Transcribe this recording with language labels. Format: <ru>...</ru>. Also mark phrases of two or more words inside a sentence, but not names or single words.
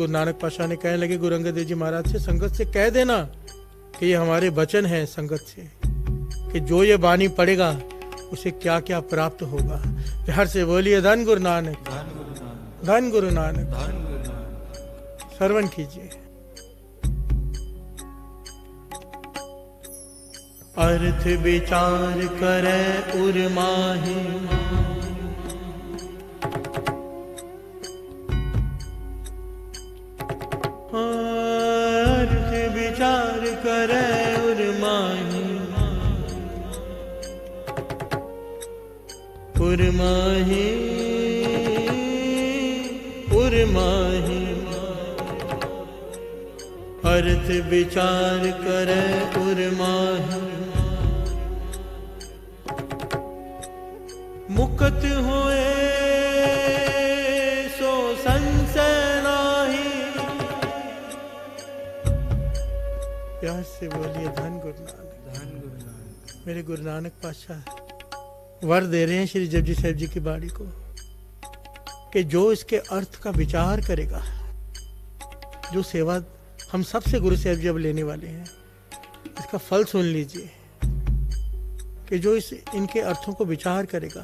<hi>गुरु नानक पातशाह ने कहने लगे गुरु अंगद देव जी महाराज से, संगत से कह देना कि ये हमारे वचन हैं संगत से, कि जो ये वाणी पढ़ेगा उसे क्या क्या प्राप्त होगा। हर से बोलिए धन गुरु नानक, धन गुरु नानक। श्रवण कीजिए।</hi> <pa>ਅਰਥ ਵਿਚਾਰ ਕਰੇ ਉਰਮਾਹੀ, ਅਰਥ ਵਿਚਾਰ ਕਰੇ ਉਰਮਾਹੀ, ਉਰਮਾਹੀ ਉਰਮਾਹੀ, ਅਰਥ ਵਿਚਾਰ ਕਰੇ ਉਰਮਾਹੀ, ਮੁਕਤ ਹੋਏ ਸੋ ਸੰਸ਼ਯ ਨਾਹੀ।</pa> <hi>प्यार से बोलिए धन गुरु नानक, धन गुरु नानक। मेरे गुरु नानक पातशाह वर दे रहे हैं श्री जपजी साहिब जी की बाणी को कि जो इसके अर्थ का विचार करेगा, जो सेवा हम सबसे गुरु साहिब जी अब लेने वाले हैं, इसका फल सुन लीजिए कि जो इनके अर्थों को विचार करेगा।</hi>